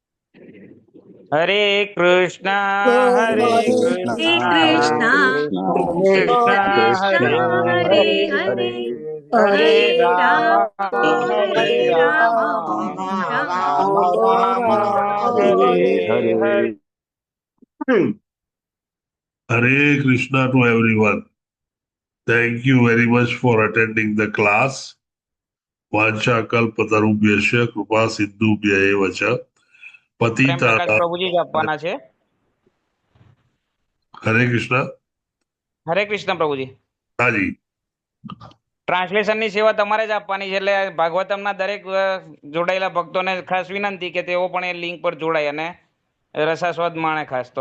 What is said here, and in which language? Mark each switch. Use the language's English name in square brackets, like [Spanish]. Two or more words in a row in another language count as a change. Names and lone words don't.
[Sanskrit] हरे कृष्ण हरे कृष्ण कृष्ण हरे हरे हरे राम हरे राम राम हरे हरे. [English] Hare Krishna to everyone. Thank you very much for attending the class. [Sanskrit] वाञ्छा कल्पतरुभ्यश्च कृपा सिन्धुभ्य एव च पतित. [Gujarati] પ્રભુજી જ આપવાના છે. હરે કૃષ્ણ. હરે કૃષ્ણ પ્રભુજી. હાજી. ટ્રાન્સલેશનની સેવા તમારે જ આપવાની છે. એટલે ભાગવતમના દરેક જોડાયેલા ભક્તોને ખાસ વિનંતી કે તેઓ પણ એ લિંક પર જોડાય અને રસાસ્વાદ માણે ખાસ તો.